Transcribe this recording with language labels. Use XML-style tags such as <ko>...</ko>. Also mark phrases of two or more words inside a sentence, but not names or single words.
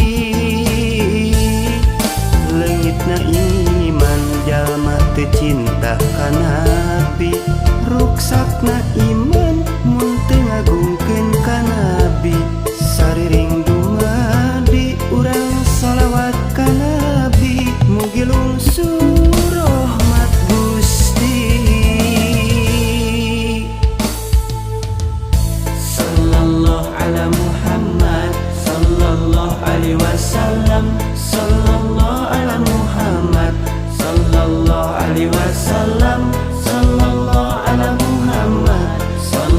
<su>Leungitna iman jalma teu cinta ka nabi, ruksakna iman mun teu ngagungkeun ka nabi. Sariring dumadi urang sholawat ka nabi, mugi lungsur rahmat Gusti.</su> <ar>صلى الله على محمد، صلى الله عليه وسلم، صلى الله على محمد، صلى الله عليه وسلم، صلى الله على محمد,</ar>